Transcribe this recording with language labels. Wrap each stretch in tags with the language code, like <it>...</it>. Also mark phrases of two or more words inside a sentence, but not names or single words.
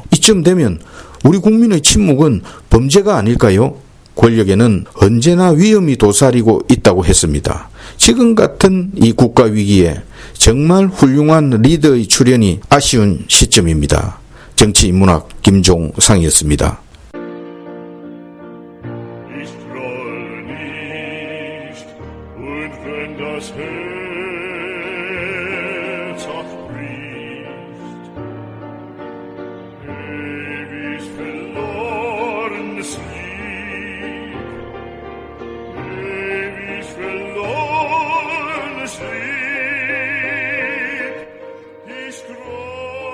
<ko>이쯤 되면 우리 국민의 침묵은 범죄가 아닐까요? 권력에는 언제나 위험이 도사리고 있다고 했습니다. 지금 같은 이 국가위기에 정말 훌륭한 리더의 출연이 아쉬운 시점입니다. 정치인문학 김종상이었습니다.</ko> <de>Das Herz auch bricht, ewig verlorenes Lied, ewig verlorenes Lied, ich</de>